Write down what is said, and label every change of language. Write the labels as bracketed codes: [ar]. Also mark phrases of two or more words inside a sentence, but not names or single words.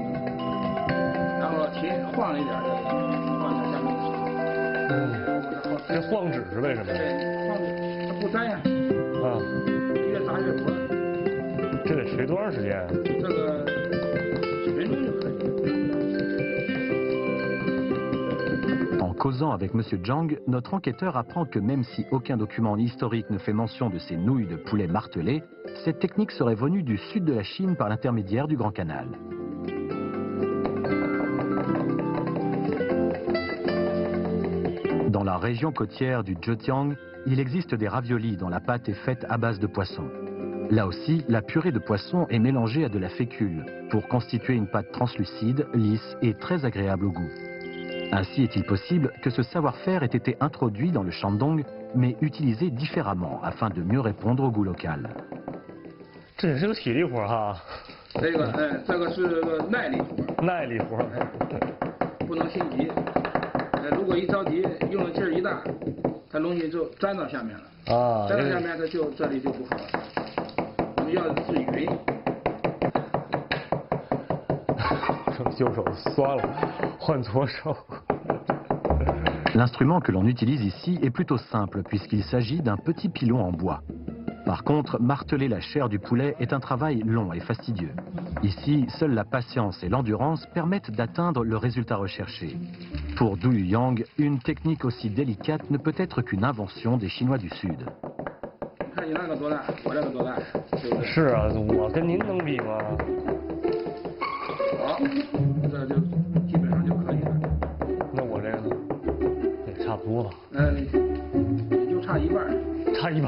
[zh] 然后晃一点的，晃点下面的手。这晃指是为什么？对，晃指它不粘呀。啊。越砸越活。这得锤多长时间？这个几分钟就可以。 [fr] En causant avec M. Zhang, notre enquêteur apprend que même si aucun document historique ne fait mention de ces nouilles de poulet martelées, cette technique serait venue du sud de la Chine par l'intermédiaire du Grand Canal. Dans la région côtière du Zhejiang, il existe des raviolis dont la pâte est faite à base de poisson. Là aussi, la purée de poisson est mélangée à de la fécule pour constituer une pâte translucide, lisse et très agréable au goût. Ainsi est-il possible que ce savoir-faire ait été introduit dans le Shandong, mais utilisé différemment afin de mieux répondre au goût local. [zh] 这也是个体力活哈。这个是个耐力活。耐力活。不能心急。如果一着急，用的劲儿一大，它容易就粘到下面了。啊。粘到下面，它就这里就不好了。我们要的是匀。右手酸了，换左手。 [fr] L'instrument que l'on utilise ici est plutôt simple puisqu'il s'agit d'un petit pilon en bois. Par contre, marteler la chair du poulet est un travail long et fastidieux. Ici, seule la patience et l'endurance permettent d'atteindre le résultat recherché. Pour Du Luyang, une technique aussi délicate ne peut être qu'une invention des Chinois du Sud. [zh] 看你那个多大，我这个多大？是啊，我跟您能比吗？好，这就基本上就可以了。那我这个呢？也差不多吧。也就差一半。差一半。